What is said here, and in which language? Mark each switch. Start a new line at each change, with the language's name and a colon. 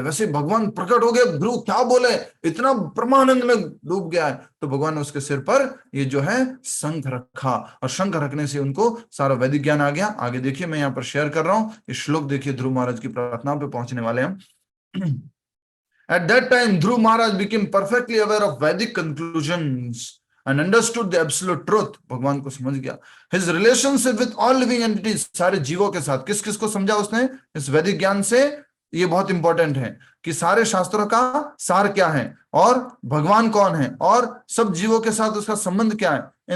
Hindi: वैसे भगवान प्रकट हो गए, ध्रुव क्या बोले, इतना ब्रह्मानंद में डूब गया है, तो भगवान ने उसके सिर पर ये जो है शंख रखा, और शंख रखने से उनको सारा वैदिक ज्ञान आ गया। आगे देखिए, मैं यहाँ पर शेयर कर रहा हूँ ये श्लोक, देखिए ध्रुव महाराज की प्रार्थना पे पहुंचने वाले हम।
English: At that time, Dhruv Maharaj became perfectly aware of Vedic conclusions and understood the absolute truth.
Hindi: भगवान को समझ गया।
English: His relationship with all living entities,
Hindi: सारे जीवों के साथ, किस किस को समझा उसने इस वैदिक ज्ञान से? ये बहुत इंपॉर्टेंट है कि सारे शास्त्रों का सार क्या है और भगवान कौन है और सब जीवों के साथ उसका संबंध क्या है।